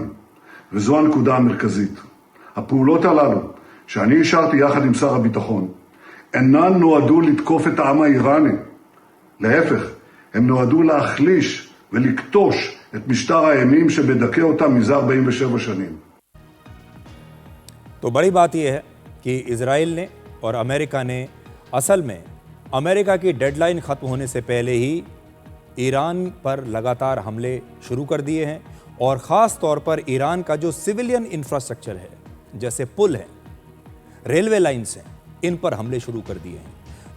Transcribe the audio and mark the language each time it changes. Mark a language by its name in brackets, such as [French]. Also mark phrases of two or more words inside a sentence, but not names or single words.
[Hebrew] וזו הנקודה המרכזית. הפעולות הללו שאני אישרתי יחד עם שר הביטחון אינן נועדו לתקוף את העם האיראני. להפך, הם נועדו להחליש ולקטוש את משטר האימים שמדכא אותם מזה 47 שנים. [Hindi] तो बड़ी बात यह है कि इजराइल ने और अमेरिका ने असल में अमेरिका की डेडलाइन खत्म होने से पहले ही ईरान पर लगातार हमले शुरू कर दिए हैं और ख़ास तौर पर ईरान का जो [English] civilian infrastructure [Hindi] है, जैसे पुल है, [English] railway lines [Hindi] हैं, इन पर हमले शुरू कर दिए हैं।